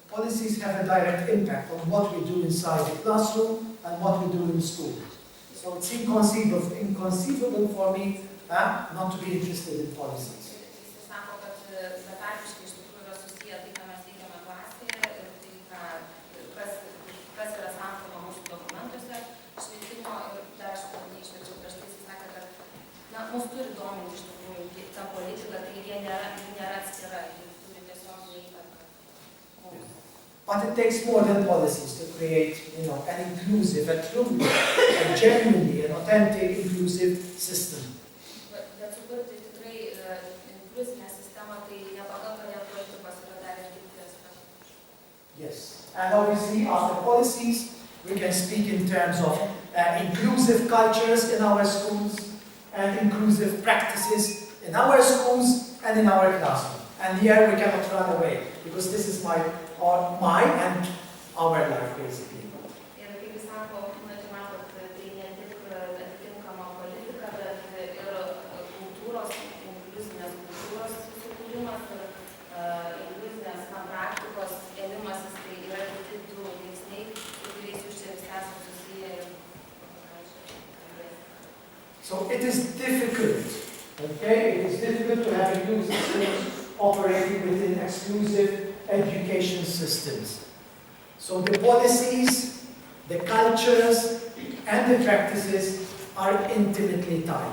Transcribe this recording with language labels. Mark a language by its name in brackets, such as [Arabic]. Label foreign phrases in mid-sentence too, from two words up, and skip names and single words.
[English] policies have a direct impact on what we do inside the classroom and what we do in school. So it's inconceivable for me not to be interested in policies. [Lithuanian] Jis sako, kad betarpiškai iš tikrųjų yra susiję tai, ką mes veikiame klasėje ir tai, kas yra sakoma mūsų dokumentuose švietimo ir dar aš neišverčiau prieš tai, jis sakė, kad mus turi dominti iš tikrųjų ta politika, tai jie nėra atskira, jie turi tiesiog įtaką. [English] But it takes more than policies to create, an inclusive, a truly, a genuinely, an authentic, inclusive system. [Lithuanian] Bet sukurti tikrai inkluzinę sistemą, tai nepakanka vien politikos, yra dar ir kiti aspektai. [English] Yes, and obviously after policies, we can speak in terms of inclusive cultures in our schools and inclusive practices in our schools and in our classroom. And here we cannot run away, because this is my and our life, basically. [Lithuanian] Ir kaip jis sako, matot, tai ne tik atitinkama politika, bet ir kultūros, inkluzinės kultūros sukūrimas ir inkluzinės praktikos ėmimasis, tai yra kiti du veiksniai, kuriais jūs čia esate susiję. [English] So it is difficult, okay? It is difficult to have inclusive schools operating within exclusive education systems. So the policies, the cultures, and the practices are intimately tied.